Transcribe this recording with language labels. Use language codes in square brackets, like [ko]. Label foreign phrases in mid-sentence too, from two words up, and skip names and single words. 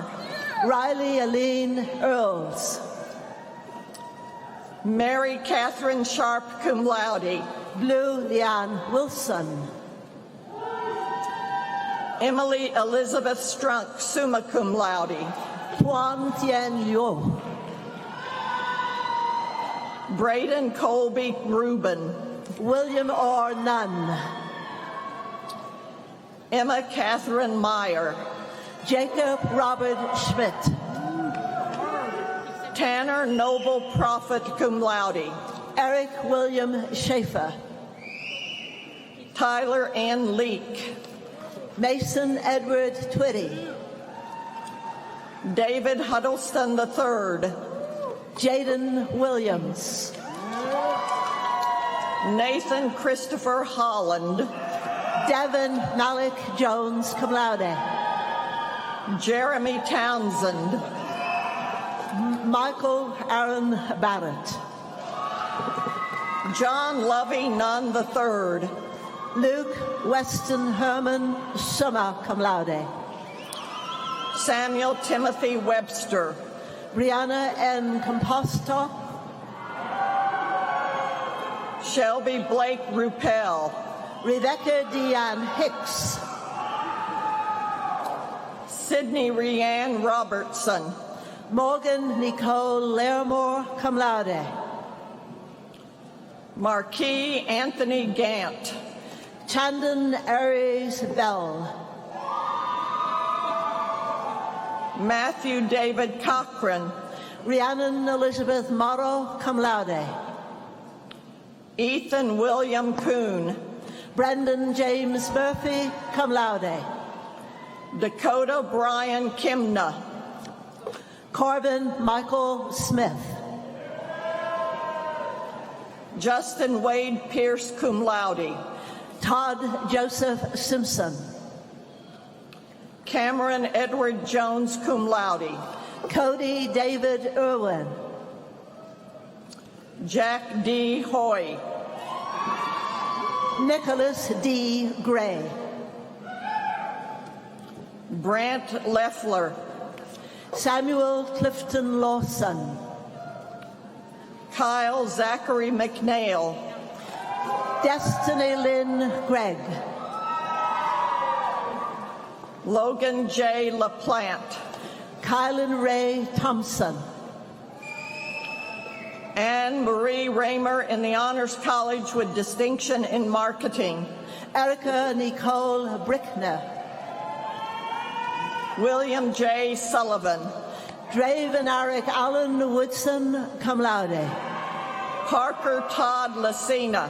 [en] Riley Aline Earls, Mary Catherine Sharp, [la] cum laude. [en] Blue Leanne Wilson, Emily Elizabeth Strunk, [la] summa cum laude. [en] Tuan Tien Yo, Braden Colby Rubin, William R. Nunn, Emma Catherine Meyer, Jacob Robert Schmidt, Tanner Noble Prophet, [la] cum laude. [en] Eric William Schaefer, Tyler Ann Leake, Mason Edward Twitty, David Huddleston III, Jaden Williams, Nathan Christopher Holland, Devin Malik Jones, [la] cum laude. [en] Jeremy Townsend, Michael Aaron Barrett, John Lovey Nunn III, Luke Weston Herman, [la] summa cum laude. [en] Samuel Timothy Webster, Brianna N. Composto, Shelby Blake Ruppel, Rebecca Deanne Hicks, Sydney Rianne Robertson, Morgan Nicole Larimore, [la] cum laude. [en] Marquis Anthony Gant, Chandon Aries Bell, Matthew David Cochran, Rhiannon Elizabeth Morrow, [la] cum laude. [en] Ethan William Kuhn, Brendan James Murphy, [la] cum laude. [en] Dakota Brian Kimna, Corbin Michael Smith, Justin Wade Pierce, [la] cum laude. [en] Todd Joseph Simpson, Cameron Edward Jones, [la] cum laude. [en] Cody David Irwin, Jack D. Hoy, Nicholas D. Gray, Brant Leffler, Samuel Clifton Lawson, Kyle Zachary McNeil, Destiny Lynn Gregg, Logan J. LaPlante, Kylan Ray Thompson, Anne Marie Raymer in the Honors College with distinction in marketing, Erica Nicole Brickner, William J. Sullivan, Draven Eric Allen Woodson, [la] cum laude. [en] Parker Todd Lacina,